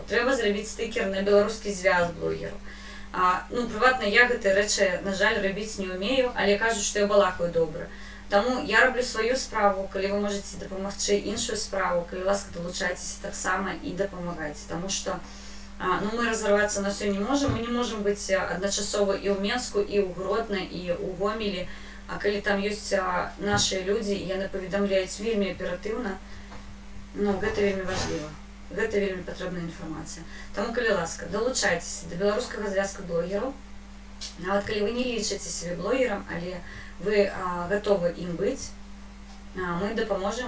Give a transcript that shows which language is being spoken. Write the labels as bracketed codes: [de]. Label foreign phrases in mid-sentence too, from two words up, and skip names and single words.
[be] Трэба зрабіць стыкер на беларускі звяз блогераў. Прыватна я гэтыя рэчы, на жаль, рабіць не ўмею, але кажуць, што я балакаю добра. Таму я раблю сваю справу, калі вы можаце дапамагчы іншую справу, калі ласка, далучайцеся таксама і дапамагайце. Таму што [uk] Ну, ми розірватися на все не можемо. Ми не можемо бути одночасово і у Менску, і у Гродно, і у Гомелі. А коли там є наші люди, і вони повідомляють вельми оперативно, ну, це вельми важливо. Це вельми потрібна інформація. Тому, коли ласка, долучайтеся до білоруського зв'язку блогерів. А от коли ви не лічите себе блогером, але ви готові їм бути, ми допоможемо.